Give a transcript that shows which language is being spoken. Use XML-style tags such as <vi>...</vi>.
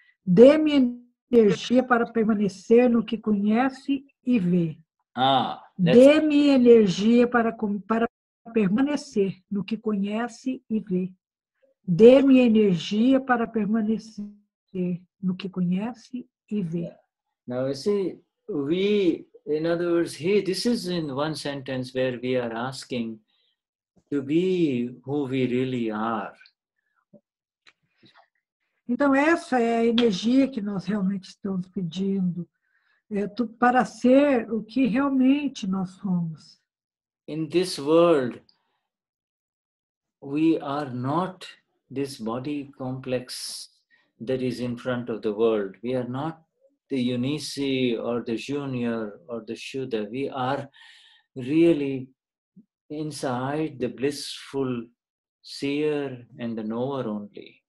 <pt>Dê-me energia para permanecer no que conhece e vê. Dê-me energia para permanecer no que conhece e vê. Dê-me energia para permanecer no que conhece e vê.</pt> <en>Now you see, in other words, this is in one sentence where we are asking to be who we really are. Então, essa é a energia que nós realmente estamos pedindo, para ser o que realmente nós somos. In this world, we are not this body complex that is in front of the world. We are not the Eunice or the Junior or the Shuddha. We are really inside the blissful seer and the knower only.</en>